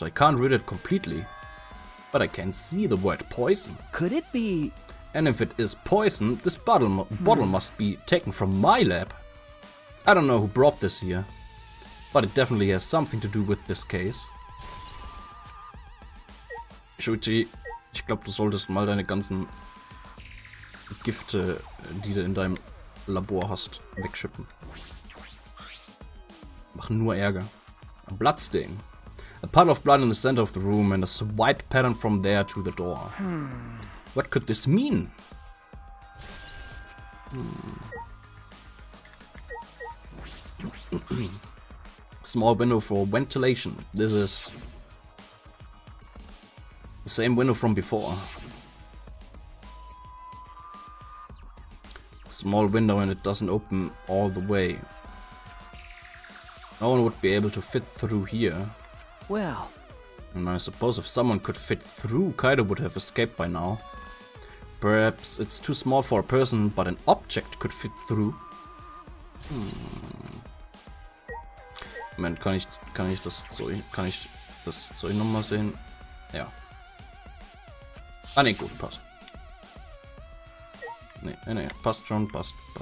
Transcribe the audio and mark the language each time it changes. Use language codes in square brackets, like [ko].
[en] I can't read it completely. But I can see the word poison. Could it be... And if it is poison, this bottle must be taken from my lab. I don't know who brought this here. But it definitely has something to do with this case. [de] Shuichi, ich glaube, du solltest mal deine ganzen Gifte, die du in deinem Labor hast, wegschütten. Machen nur Ärger. [en] A bloodstain. A puddle of blood in the center of the room and a swipe pattern from there to the door. What could this mean? Small window for ventilation. This is the same window from before. Small window and it doesn't open all the way. No one would be able to fit through here. Well... And I suppose if someone could fit through, Kaido would have escaped by now. Perhaps it's too small for a person, but an object could fit through. [de] Moment, kann ich das Zeug nochmal sehen? Ja. Ah ne, gut, passt. Nee, passt schon, passt.